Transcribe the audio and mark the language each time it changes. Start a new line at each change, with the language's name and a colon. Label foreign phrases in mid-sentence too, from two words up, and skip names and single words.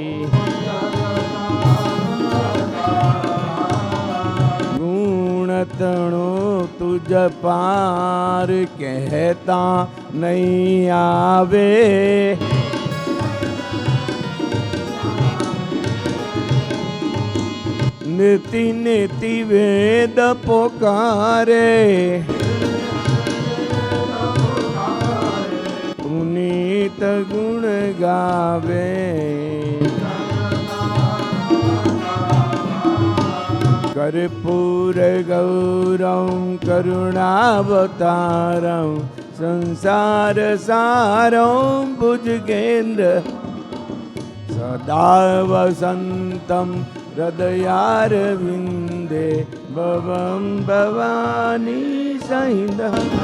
Gujarati: તણો તુજ પાર કહેતા નહીં આવે, નીતિ નીતિ વેદ પોકારે, પુનીત ગુણ ગાવે.
Sanskrit: कर्पूर गौरं करुणावतारं संसार सारं भुजगेन्द्र सदा वसन्तं हृदयारविन्दे भवं भवानी सहितः.